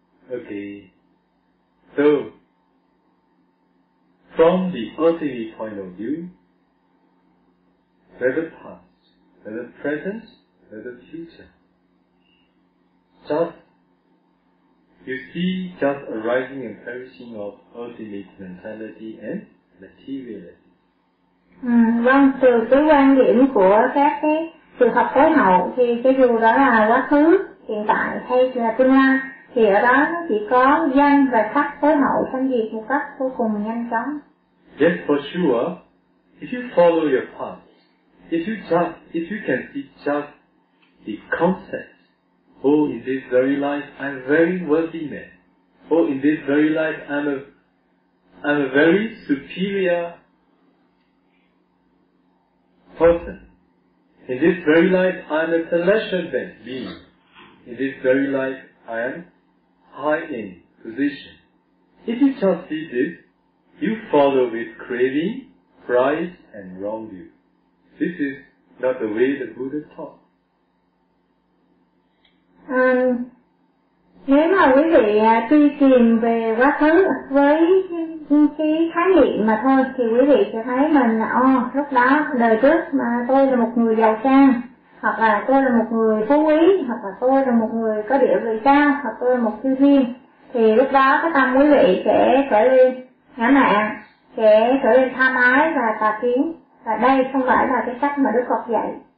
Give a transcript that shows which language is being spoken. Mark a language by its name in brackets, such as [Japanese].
[English] Okay, so from the earthly point of view, whether past, whether present, whether future, you see arising and perishing of ultimate mentality and materiality. [Vietnamese] Vâng, từ cái quan điểm của các cái trường hợp tối hậu thì cái dù đó là quá khứ, hiện tại hay là tương lai thì ở đó nó chỉ có danh và sắc tối hậu sanh diệt một cách vô cùng nhanh chóng. [English] Yes, for sure. If you follow your path, if you can see just the concept, oh, in this very life, I'm a very wealthy man. Oh, in this very life, I'm a very superior person. In this very life, I'm a celestial being. In this very life, I am high in position. If you just see this, you follow with craving, pride, and wrong view. This is not the way the Buddha taught. [Vietnamese] Nếu mà quý vị truy tìm về quá khứ với cái khái niệm mà thôi thì quý vị sẽ thấy mình là lúc đó đời trước mà tôi là một người giàu sang, hoặc là tôi là một người phú quý, hoặc là tôi là một người có địa vị cao, hoặc tôi là một siêu thiên, thì lúc đó cái tâm quý vị sẽ trở lên ngã mạn, sẽ trở lên tham ái và tà kiến, và đây không phải là cái cách mà Đức Phật dạy.